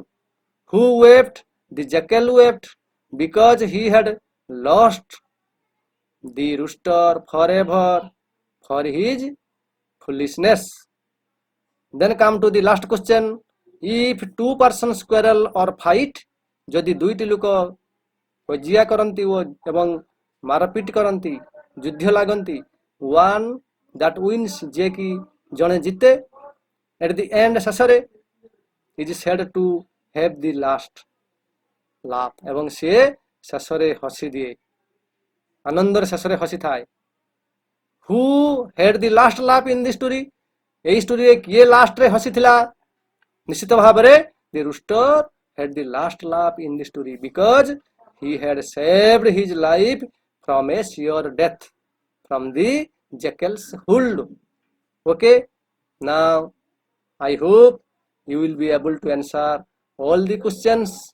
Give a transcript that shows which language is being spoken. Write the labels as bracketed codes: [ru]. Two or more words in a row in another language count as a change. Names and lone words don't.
[en] Who wept? The jackal wept because he had lost the rooster forever for his foolishness. Then come to the last question. If two persons quarrel or fight, [or] ଯଦି ଦୁଇଟି ଲୋକ କଜିଆ କରନ୍ତି ଏବଂ ମାରପିଟ କରନ୍ତି, ଯୁଦ୍ଧ ଲାଗନ୍ତି, [en] one that wins, [or] ଯେ କି ଜଣେ ଜିତେ, [en] at the end ଶେଷରେ is said to have the last laugh, [or] ଏବଂ ସେ ଶେଷରେ ହସି ଦିଏ, ଆନନ୍ଦରେ ଶେଷରେ ହସିଥାଏ. [en] Who had the last laugh in the story? [or] ଏହି ଷ୍ଟୋରିରେ କିଏ ଲାଷ୍ଟରେ ହସିଥିଲା? ନିଶ୍ଚିତ ଭାବରେ [en] the rooster had the last laugh in the story because he had saved his life from a sure death from the jackal's hold. Okay, now I hope you will be able to answer all the questions.